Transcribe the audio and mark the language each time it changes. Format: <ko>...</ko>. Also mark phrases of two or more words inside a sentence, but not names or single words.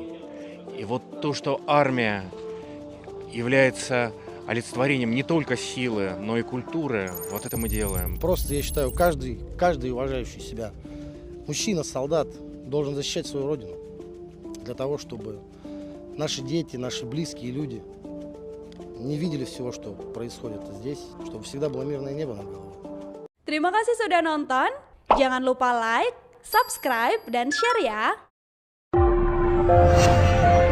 <ru>И вот то, что армия является олицетворением не только силы, но и культуры, вот это мы делаем. Просто я считаю, каждый уважающий себя мужчина, солдат должен защищать свою родину. Для того, чтобы наши дети, наши близкие люди не видели всего, что происходит здесь, чтобы всегда было мирное небо над головой.</ru> <id>Terima kasih sudah nonton. Jangan lupa</id> <en>like, subscribe,</en> <id>dan share ya.</id>